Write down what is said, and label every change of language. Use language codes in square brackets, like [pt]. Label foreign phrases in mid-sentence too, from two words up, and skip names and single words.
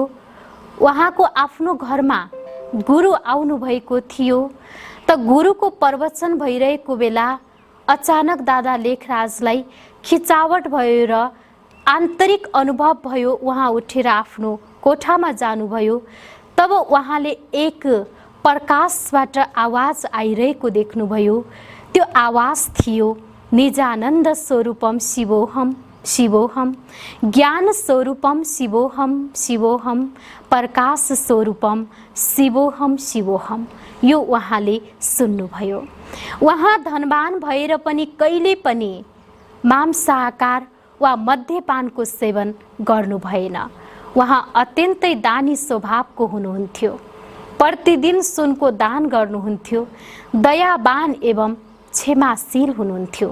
[ne] उहाँको आफ्नो घरमा गुरु आउनुभएको थियो त गुरुको प्रवचन भइरहेको बेला अचानक दादा लेखराजलाई खिचावट भयो र आन्तरिक अनुभव भयो। उहाँ उठेर आफ्नो कोठामा जानुभयो। तब उहाँले एक प्रकाशबाट आवाज आइरहेको देख्नुभयो। त्यो आवाज थियो, [sa] निजानन्द स्वरूपम शिवोहम शिवोहम, ज्ञान स्वरूपम शिवोहम शिवोहम, प्रकाश स्वरूपम शिवोहम शिवोहम। [ne] यो उहाँले सुन्नुभयो। उहाँ धनवान भएर पनि कहिले पनि मांसाहार वा मद्यपानको सेवन गर्नु भएन। उहाँ अत्यन्तै दानी स्वभावको हुनुहुन्थ्यो। प्रतिदिन सुनको दान गर्नुहुन्थ्यो। दयावान एवं क्षमाशील हुनुहुन्थ्यो।